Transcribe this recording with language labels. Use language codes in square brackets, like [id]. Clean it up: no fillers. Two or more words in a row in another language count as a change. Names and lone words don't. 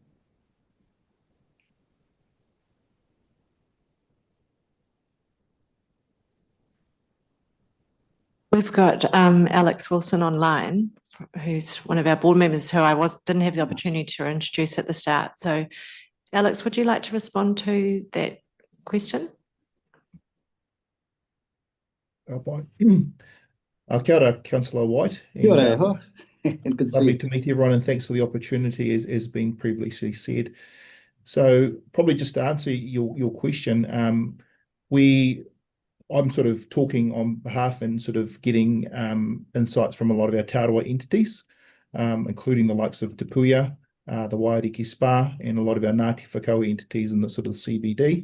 [en] We've got Alex Wilson online, who's one of our board members who I didn't have the opportunity to introduce at the start. So Alex, would you like to respond to that question? [mi] Kia ora, Councillor White. Kia ora. [en] Good to see Lovely you. to meet everyone, and thanks for the opportunity, as being previously said. So probably just to answer your question, I'm sort of talking on behalf and sort of getting insights from a lot of our Te Arawa entities, including the likes of Te Puia, the Waiariki Spa, and a lot of our Ngāti Whakao entities in the sort of CBD.